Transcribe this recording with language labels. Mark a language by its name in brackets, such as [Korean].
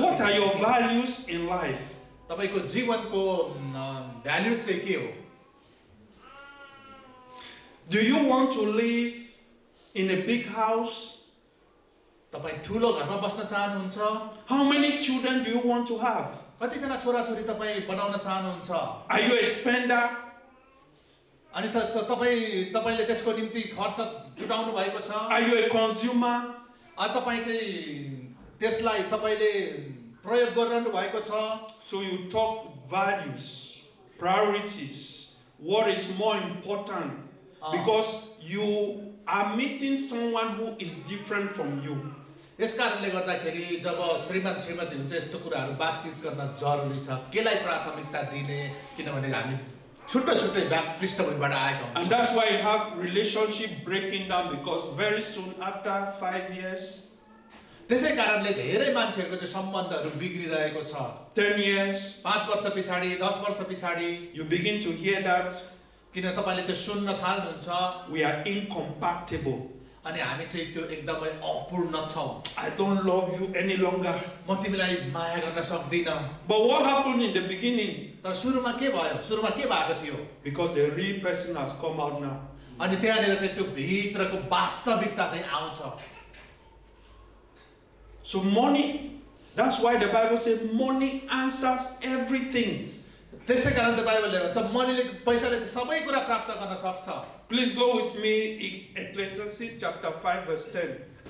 [English] What are your values in life? [Nepali] तपाईको जीवनको value चाहिँ के हो? [English] Do you want to live in a big house? [Nepali] तपाईं ठुलो घरमा बस्न चाहनुहुन्छ? [English] How many children do you want to have? [Nepali] कतिजना छोराछोरी तपाईं बनाउन चाहनुहुन्छ? [English] Are you a spender? [Nepali] अनि तपाईले त्यसको निम्ति खर्च जुटाउनु भएको छ? [English] Are you a consumer? [Nepali] तपाईं चाहिँ त्यसलाई तपाईले प्रयोग गरिरहनु भएको छ? [English] So you talk values, priorities, what is more important, because you are meeting someone who is different from you. [Nepali] यस कारणले गर्दाखेरि जब श्रीमान श्रीमती हुन्छ यस्तो कुराहरू बातचित गर्न जरुरी छ। केलाई प्राथमिकता दिने, किनभने हामी छुट्टै पृष्ठभूमिबाट आएका हुन्छौँ। [English] And that's why you have relationship breaking down, because very soon after 5 years, [Nepali] त्यसै कारणले धेरै मान्छेहरूको चाहिँ सम्बन्धहरू बिग्रिरहेको छ। [English] 10 years, [Nepali] 5 वर्ष पछाडि, 10 वर्ष पछाडि [English] you begin to hear that [Nepali] किन तपाईले त्यो सुन्न थाल्नुहुन्छ, [English] we are incompatible. [Nepali] अनि हामी चाहिँ त्यो एकदमै अपूर्ण छौं। [English] I don't love you any longer. [Nepali] म तिमीलाई माया गर्न सक्दिन। [English] But what happened in the beginning? [Nepali] तर सुरुमा के भयो? सुरुमा के भएको थियो? [English] Because the real person has come out now. [Nepali] अनि त्यहाँनिर चाहिँ त्यो भित्रको वास्तविकता चाहिँ आउँछ। [English] So money, that's why the Bible says money answers everything. [Nepali] त्यसै कारण त बाइबलले भन्छ मनीले पैसाले चाहिँ सबै कुरा प्राप्त गर्न सक्छ। [English] Please go with me in Ecclesiastes chapter 5 verse 10.